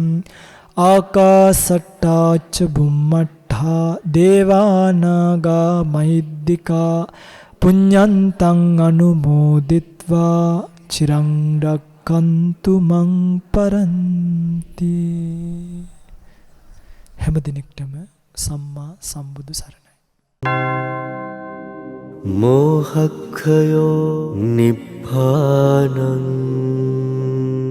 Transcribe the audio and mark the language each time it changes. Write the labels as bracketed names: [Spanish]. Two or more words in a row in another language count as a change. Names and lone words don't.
[Pali] ආකාසට්ටා ච බුම්මට්ටා දේවා නාග මහිද්దికා පුඤ්ඤන්තං අනුමෝදිත්වා චිරං රක්ඛන්තු මං පරන්ති. [Sinhala] හැම දිනෙකටම සම්මා සම්බුදු සරණයි. [Pali] මෝහක්ඛයෝ නිබ්බානං